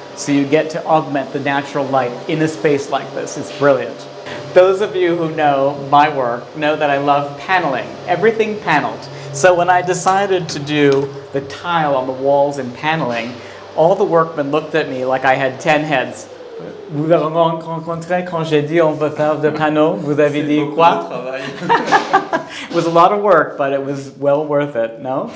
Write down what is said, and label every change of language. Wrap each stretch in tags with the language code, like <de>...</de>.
<en>So you get to augment the natural light in a space like this. It's brilliant. Those of you who know my work know that I love paneling, everything paneled. So when I decided to do the tile on the walls and paneling, all the workmen looked at me like I had 10 heads.</en> <fr>Vous avez rencontré quand j'ai dit on veut faire des panneaux, vous avez dit quoi?</fr> <en>It was a lot of work, but it was well worth it, no?</en>